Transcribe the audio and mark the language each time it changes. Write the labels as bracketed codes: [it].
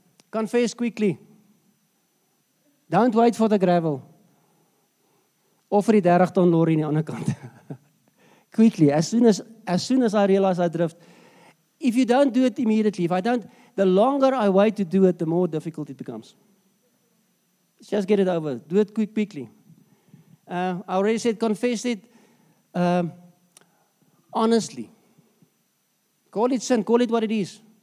[en] Confess quickly. Don't wait for the gravel. [af] Of vir die 30 ton lorry aan die ander kant. [en] Quickly, as soon as I realize I drift. If you don't do it immediately, the longer I wait to do it, the more difficult it becomes. Just get it over. Do it quickly. I already said, confess it honestly. Call it sin. Call it what it is.